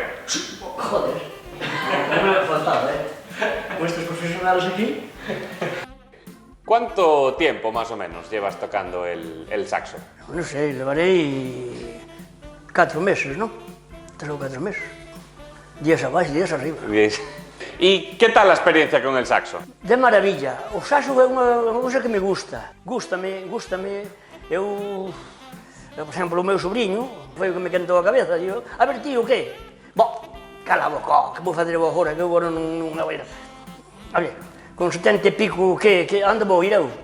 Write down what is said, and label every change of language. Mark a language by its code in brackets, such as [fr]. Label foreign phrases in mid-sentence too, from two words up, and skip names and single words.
[es] Joder, no me ha faltado, Con estos profesionales aquí. ¿Cuánto tiempo más o menos llevas tocando el saxo? No sé, llevaré 4 meses, ¿no? 3 o 4 meses. [gl] Días abaixo, días arriba. [es] ¿Y qué tal la experiencia con el saxo? De maravilla. [gl] O saxo é unha cousa que me gusta. Gústame. Eu, por exemplo, o meu sobrinho foi o que me quentou a cabeza. Digo, a ver, tío, que? Bo, cala a boca, que vou fazer eu agora, que eu agora non vou ir. A ver, con 70 e pico, que anda vou ir eu?